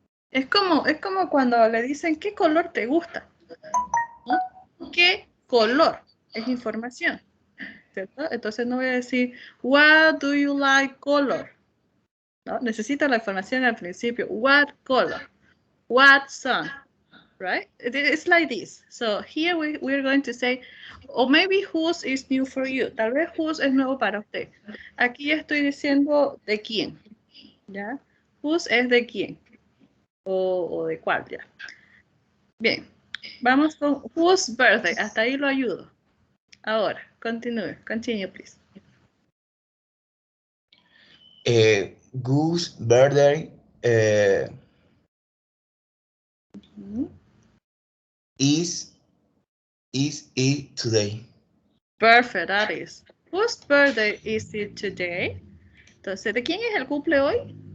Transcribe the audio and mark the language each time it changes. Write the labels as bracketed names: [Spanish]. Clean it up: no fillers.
[Spanish] Es como cuando le dicen, ¿qué color te gusta? ¿No? ¿Qué color? Es información, ¿cierto? Entonces no voy a decir, [English] what do you like color? [Spanish] ¿No? Necesito la información al principio. [English] What color? What sun? Right? It's like this. So here we're going to say, or maybe whose is new for you. [Spanish] Tal vez whose es nuevo para usted. Aquí estoy diciendo de quién. ¿Ya? Whose es de quién. O de cuál, ya. Bien. Vamos con whose birthday. Hasta ahí lo ayudo. Ahora, [English] continue, please. Goose birthday is it today? Perfect, that is. Whose birthday is it today? [Spanish] Entonces, ¿de quién es el cumple hoy?